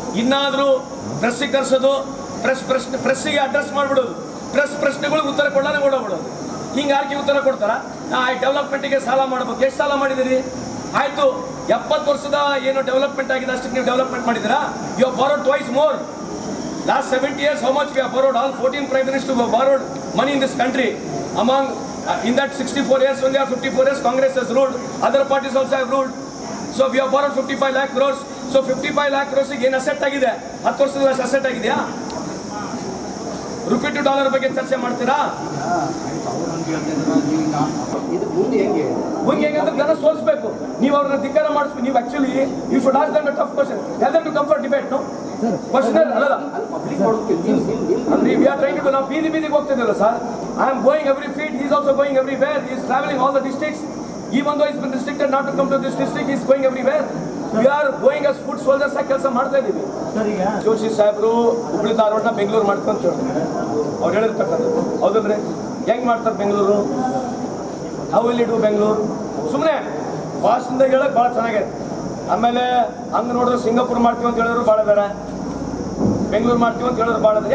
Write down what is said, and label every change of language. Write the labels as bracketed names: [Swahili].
[Kannada] ಇನ್ನಾದರೂ ಪ್ರೆಸ್ಸಿಗೆ ಕರೆಸೋದು, ಪ್ರೆಸ್ಸಿಗೆ ಅಡ್ರೆಸ್ ಮಾಡಿಬಿಡೋದು, ಪ್ರಶ್ನೆಗಳಿಗೆ ಉತ್ತರ ಕೊಡಲಾನೆ ಓಡೋಗ್ಬಿಡೋದು. ಹಿಂಗೆ ಯಾರಿಗೆ ಉತ್ತರ ಕೊಡ್ತಾರ? ಡೆವಲಪ್ಮೆಂಟಿಗೆ ಸಾಲ ಮಾಡಬೇಕು. ಎಷ್ಟು ಸಾಲ ಮಾಡಿದಿರಿ? ಆಯಿತು, 70 ವರ್ಷದ ಏನು ಡೆವಲಪ್ಮೆಂಟ್ ಆಗಿದೆ ಅಷ್ಟಕ್ಕೆ ನೀವು ಡೆವಲಪ್ಮೆಂಟ್ ಮಾಡಿದ್ದೀರಾ? [English] You have borrowed twice more. Last 70 years, how much we have borrowed? All 14 prime ministers have borrowed money in this country. Among, in that 64 years, only 54 years, Congress has ruled. Other parties also have ruled. So we have borrowed 55 lakh crores. So 55 lakh crores [Kannada] ಏನು asset ಆಗಿದೆ? 10 ವರ್ಷದ asset ಆಗಿದೆಯಾ? Rupee to dollar ಬಗ್ಗೆ ಚರ್ಚೆ ಮಾಡ್ತೀರಾ? ಮುಂದೆ ಹೆಂಗೆ ಅಂದ್ರೆ ಜನ ಸೋಲಿಸಬೇಕು. ನೀವು ಅವ್ರನ್ನ ಧಿಕ್ಕಾರ ಮಾಡಿಸ್ಬೇಕು. [English] ನೀವು actually you should ask them a tough question. Tell them to come for debate. [Kannada] No question ಅಲ್ಲ. ಅಂದ್ರೆ [English] we are trying to [Kannada] ನಾವು ಬೀದಿಗೆ ಹೋಗ್ತಿದ್ದೀವಲ್ಲ sir. [English] I am going every field, he is also going everywhere. He is travelling all the districts. Even though he's been restricted not to come to this district, he's going everywhere. We are going as foot soldiers [Kannada] ಆಗಿ ಕೆಲಸ ಮಾಡ್ತಾ ಇದ್ದೀವಿ. ಜೋಶಿ ಸಾಹೇಬರು ಹುಬ್ಳಿ ಧಾರವಾಡನ ಬೆಂಗಳೂರು ಮಾಡ್ಕೊಂತ ಹೇಳಿದ್ರು. ಅವ್ರು ಹೇಳಿರ್ತಕ್ಕಂಥದ್ದು ಹೌದಲ್ರಿ? ಹೆಂಗ್ ಮಾಡ್ತಾರೆ Bengaluru? [English] How will you do Bengaluru? [Kannada] ಸುಮ್ಮನೆ ಭಾಷಣದ ಹೇಳಕ್ ಭಾಳ ಚೆನ್ನಾಗಿದೆ. ಆಮೇಲೆ ಹಂಗೆ ನೋಡಿದ್ರೆ ಸಿಂಗಾಪುರ್ ಮಾಡ್ತೀವಿ ಅಂತ ಹೇಳಿದ್ರು ಭಾಳ ಬೇರೆ, ಬೆಂಗಳೂರು ಮಾಡ್ತೀವಿ ಅಂತ ಹೇಳಿದ್ರು ಭಾಳ ಬೇರೆ.